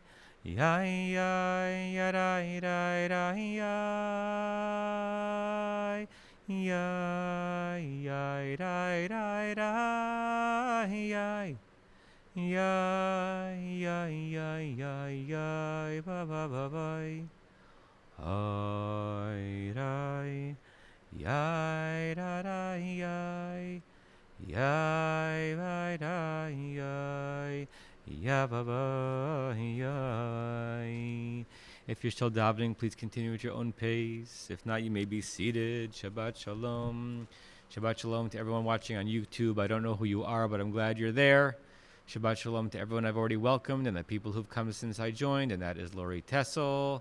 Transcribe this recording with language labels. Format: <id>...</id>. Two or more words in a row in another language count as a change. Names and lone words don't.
<en>Yai yai yai yai yai yai yai yai yai yai yai yai yai yai yai ba ba ba ba. Ay rai yai da da yai yai ba da yai. If you're still davening, please continue at your own pace. If not, you may be seated.</en> <he>Shabbat Shalom. Shabbat Shalom</he> <en>to everyone watching on YouTube. I don't know who you are, but I'm glad you're there.</en> <he>Shabbat Shalom</he> <en>to everyone I've already welcomed and the people who've come since I joined, and that is Lori Tessel.</en>